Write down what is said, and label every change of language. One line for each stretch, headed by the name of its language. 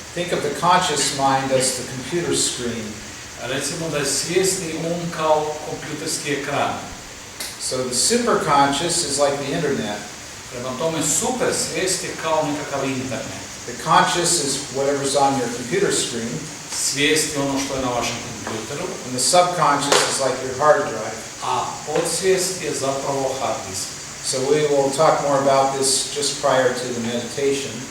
English: Think of the conscious mind as the computer screen.
Croatian: Recimo da je svjesni um kao kompjuterski ekran.
English: So the superconscious is like the internet.
Croatian: Prema tome super svijest je kao nekakav internet.
English: The conscious is whatever's on your computer screen,
Croatian: Svijest je ono što je na vašem kompjuteru,
English: and the subconscious is like your hard drive.
Croatian: a podsvijest je zapravo hard disk.
English: So we will talk more about this just prior to the meditation.